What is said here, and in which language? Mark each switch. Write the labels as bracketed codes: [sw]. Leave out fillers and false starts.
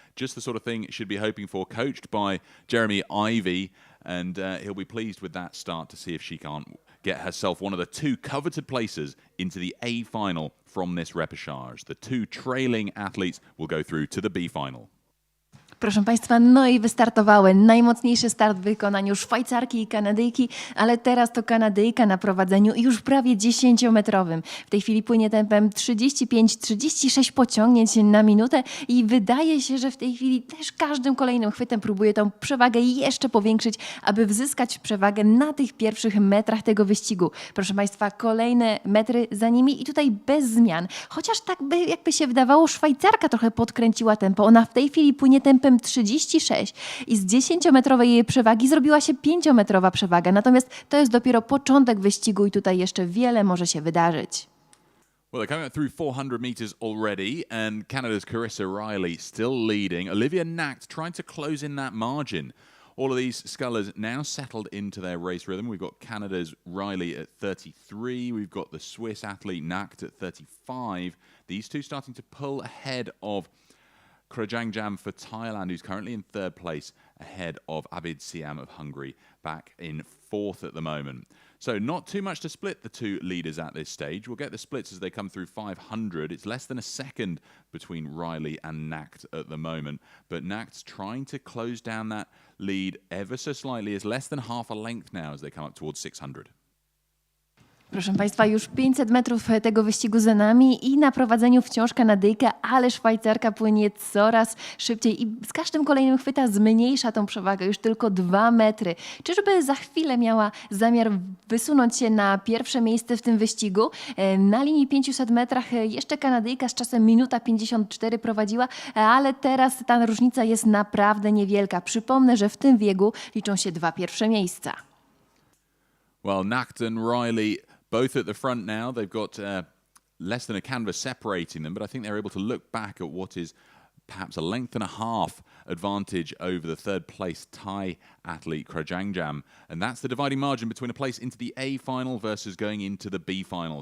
[en] Just the sort of thing she'd be hoping for, coached by Jeremy Ivey, and he'll be pleased with that start to see if she can't get herself one of the two coveted places into the A final from this repercharge. The two trailing athletes will go through to the B final. [pl] Proszę Państwa, no i wystartowały. Najmocniejszy start w wykonaniu Szwajcarki i Kanadyjki, ale teraz to Kanadyjka na prowadzeniu już prawie 10-metrowym. W tej chwili płynie tempem 35-36 pociągnięć na minutę i wydaje się, że w tej chwili też każdym kolejnym chwytem próbuje tą przewagę jeszcze powiększyć, aby wzyskać przewagę na tych pierwszych metrach tego wyścigu. Proszę Państwa, kolejne metry za nimi i tutaj bez zmian. Chociaż tak jakby się wydawało, Szwajcarka trochę podkręciła tempo. Ona w tej chwili płynie tempem 36 i z 10-metrowej jej przewagi zrobiła się 5-metrowa przewaga. Natomiast to jest dopiero początek wyścigu i tutaj jeszcze wiele może się wydarzyć. [en] Well, they're coming up through 400 meters already, and Canada's Carissa Riley still leading. Olivia Nacht trying to close in that margin. All of these scullers now settled into their race rhythm. We've got Canada's Riley at 33. We've got the Swiss athlete Nacht at 35. These two starting to pull ahead of Krajangjam for Thailand, who's currently in third place, ahead of Abid Siam of Hungary, back in fourth at the moment. So not too much to split the two leaders at this stage. We'll get the splits as they come through 500. It's less than a second between Riley and Nacht at the moment, but Nacht's trying to close down that lead ever so slightly. It's less than half a length now as they come up towards 600. [pl] Proszę Państwa, już 500 metrów tego wyścigu za nami i na prowadzeniu wciąż Kanadyjka, ale Szwajcarka płynie coraz szybciej i z każdym kolejnym chwyta zmniejsza tą przewagę, już tylko 2 metry. Czyżby za chwilę miała zamiar wysunąć się na pierwsze miejsce w tym wyścigu? Na linii 500 metrach jeszcze Kanadyjka z czasem minuta 54 prowadziła, ale teraz ta różnica jest naprawdę niewielka. Przypomnę, że w tym biegu liczą się 2 pierwsze miejsca. [en] Well, Nacht and Riley both at the front now. They've got less than a canvas separating them, but I think they're able to look back at what is perhaps a length and a half advantage over the third place Thai athlete Krajangjam. And that's the dividing margin between a place into the A final versus going into the B final.